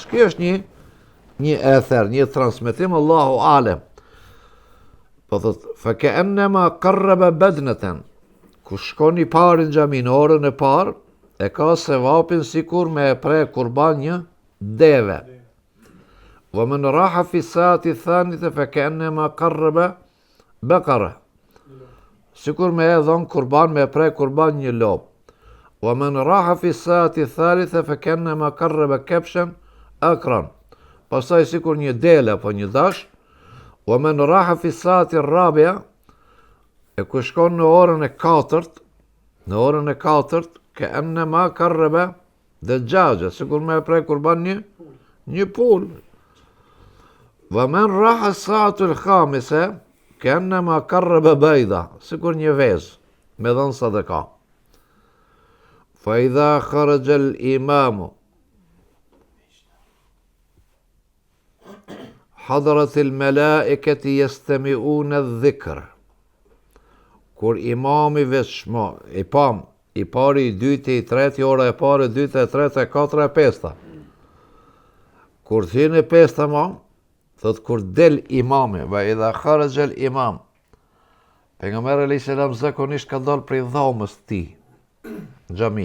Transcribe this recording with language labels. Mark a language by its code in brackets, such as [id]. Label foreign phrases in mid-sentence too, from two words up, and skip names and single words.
[sq] Kjo është një ether, një transmetim, [ar] الله أعلم. [sq] Po thot, [ar] فكأنما قرب بدنة. [sq] Ku shkon i parë në xhami në orën e parë, e ka sevapin sikur me e pre kurban një deve. [ar] ومن راح في الساعة الثانية فكأنما قرب بقرة. [sq] Sikur me e dhon kurban me e pre kurban një lop. [ar] ومن راح في الساعة الثالثة فكأنما قرب كبشا أقرن. [sq] Pastaj sikur një dele apo një dash. [ar] ومن راح في الساعة الرابعة, [sq] e ku shkon në orën e katërt, [ar] كأنما قرب دجاجة, [sq] sikur me prej kurban një pul. [ar] ومن راح في الساعة الخامسة كأنما قرب بيضة, [sq] sikur një vezë me dhënë sadaka. [ar] فإذا خرج الإمام حضرت الملائكة يستمعون الذكر. [sq] Kur imami veçmo, i pari, i dyti, i treti, ora e pare, i dyta, e treta, e katra, e pesta. Kur thine pesta thot kur del imami, [ar] وإذا خرج الإمام. [sq] Pejgamberi [ar] عليه السلام [sq] zakonisht ka dal prej dhomës ti, xhami.